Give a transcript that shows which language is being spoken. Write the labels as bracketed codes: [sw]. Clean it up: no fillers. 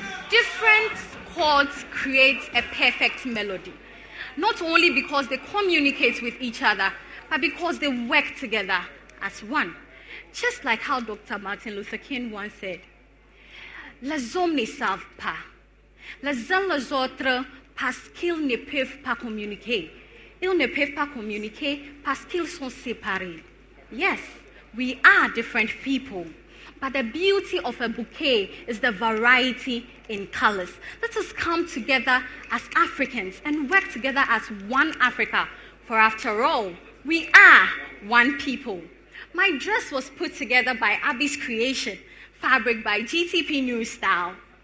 [en] Different chords create a perfect melody. Not only because they communicate with each other, but because they work together as one. Just like how Dr. Martin Luther King once said, [fr] les hommes ne savent pas, les uns les autres parce qu'ils ne peuvent pas communiquer. Ils ne peuvent pas communiquer parce qu'ils sont séparés. [en] Yes, we are different people. But the beauty of a bouquet is the variety in colors. Let us come together as Africans and work together as one Africa. For after all, we are one people. My dress was put together by Abby's Creation, fabric by GTP New Style.